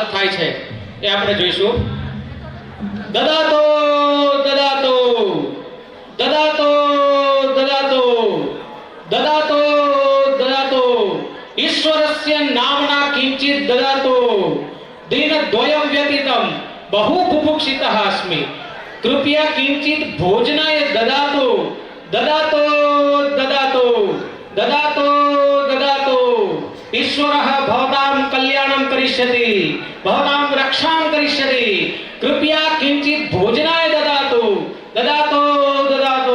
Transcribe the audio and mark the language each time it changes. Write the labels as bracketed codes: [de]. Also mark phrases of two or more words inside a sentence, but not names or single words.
[gu] થાય છે એ આપણે જોઈશું. [sa] દદાતો દદાતો દદાતો દદાતો દદાતો દદાતો ઈશ્વરસ્ય નામના કિંચિત દદાતો દિનદ્વયમ વ્યતીતમ बहु बुभुक्षितः अस्मि कृपया किंचित भोजनाय ददातु ददातु ददातु ददातु ददातु ईश्वरः भवतां कल्याणं करिष्यति भवतां रक्षां करिष्यति कृपया किंचित भोजनाय ददातु ददातु ददातु.